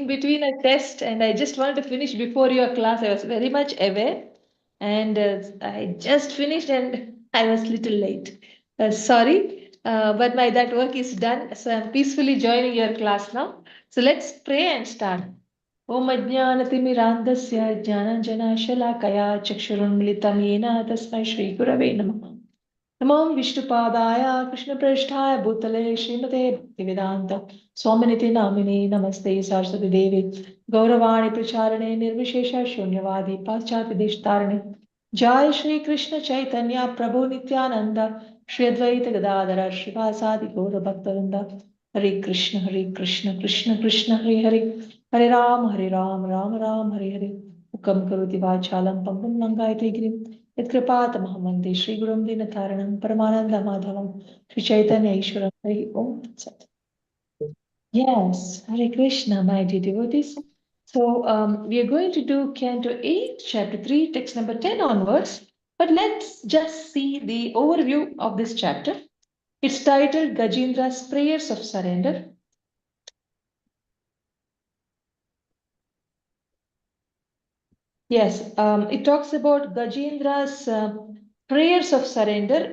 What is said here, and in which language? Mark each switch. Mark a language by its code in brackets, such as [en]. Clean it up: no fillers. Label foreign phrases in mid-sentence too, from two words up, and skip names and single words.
[en] in between a test and I just wanted to finish before your class. I was very much aware and I just finished and I was little late. Sorry, but my that work is done. So I'm peacefully joining your class now. So let's pray and start. [sa] ॐ अज्ञानतिमिरान्धस्य ज्ञानाञ्जनशलाकया चक्षुरुन्मीलितं येन तस्मै श्रीगुरवे नमः. नमो विष्णुपादाय कृष्णप्रेष्ठाय भूतले श्रीमते भक्तिवेदान्त स्वामिनिति नामिने नमस्ते सरस्वती देवे गौरवाणी प्रचारणे निर्विशेष शून्यवादी पाश्चात्य देशतारणे जय श्री कृष्ण चैतन्य प्रभु नित्यानंद श्री अद्वैत गदाधर श्रीवासादि गौर भक्तवृंद हरे कृष्ण कृष्ण कृष्ण हरे हरे हरे राम राम राम हरे हरे मुखं करोति वाचालं पङ्गुं लङ्घयते गिरिं यत्कृपातमहं वन्दे श्रीगुरुं दीनतारिणं परमानन्दमाधवं श्रीचैतन्यईश्वरं हरि ओम् तत्सत्. [en] Yes, [sa] हरे कृष्ण, [en] my dear devotees. So we are going to do Canto 8, Chapter 3, text number 10 onwards. But let's just see the overview of this chapter. It's titled Gajendra's Prayers of Surrender. Yes, it talks about Gajendra's prayers of surrender.